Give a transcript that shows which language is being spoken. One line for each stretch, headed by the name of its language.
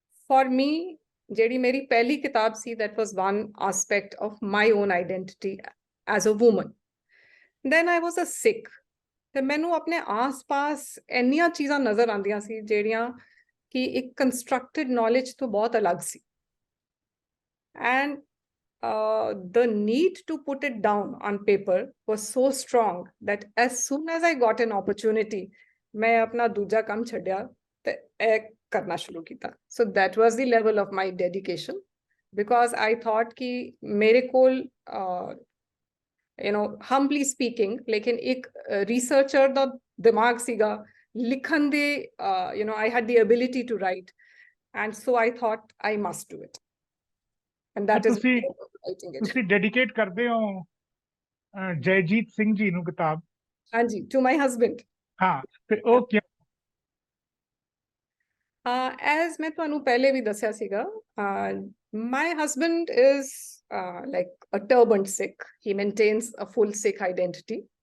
English: For me,
Punjabi: ਜਿਹੜੀ ਮੇਰੀ ਪਹਿਲੀ ਕਿਤਾਬ ਸੀ,
English: that was one aspect of my own identity as a woman. Then I was a Sikh.
Punjabi: ਤੇ ਮੈਨੂੰ ਆਪਣੇ ਆਸ-ਪਾਸ ਇੰਨੀਆਂ ਚੀਜ਼ਾਂ ਨਜ਼ਰ ਆਉਂਦੀਆਂ ਸੀ ਜਿਹੜੀਆਂ ਕਿ ਇੱਕ
English: constructed knowledge
Punjabi: ਤੋਂ ਬਹੁਤ ਅਲੱਗ ਸੀ।
English: and the need to put it down on paper was so strong that as soon as I got an opportunity,
Punjabi: ਮੈਂ ਆਪਣਾ ਦੂਜਾ ਕੰਮ ਛੱਡਿਆ ਤੇ ਇਹ ਕਰਨਾ ਸ਼ੁਰੂ ਕੀਤਾ।
English: So that was the level of my dedication, because I thought
Punjabi: ਕਿ ਮੇਰੇ ਕੋਲ
English: you know, humbly speaking,
Hindi: लेकिन एक
English: researcher
Punjabi: ਦਾ ਦਿਮਾਗ ਸੀਗਾ ਲਿਖਣ ਦੇ,
English: you know, I had the ability to write, and so I thought I must do it, and that is why I was writing it.
Punjabi: ਤੁਸੀਂ ਡੈਡੀਕੇਟ ਕਰਦੇ ਹੋ ਜੈਜੀਤ ਸਿੰਘ ਜੀ ਨੂੰ ਕਿਤਾਬ?
English: ਹਾਂਜੀ, to my husband.
Punjabi: ਹਾਂ, ਤੇ ਉਹ ਕੀ?
English: As
Punjabi: ਮੈਂ ਤੁਹਾਨੂੰ ਪਹਿਲੇ ਵੀ ਦੱਸਿਆ ਸੀਗਾ,
English: my husband is like a turbaned Sikh. He maintains a full Sikh identity.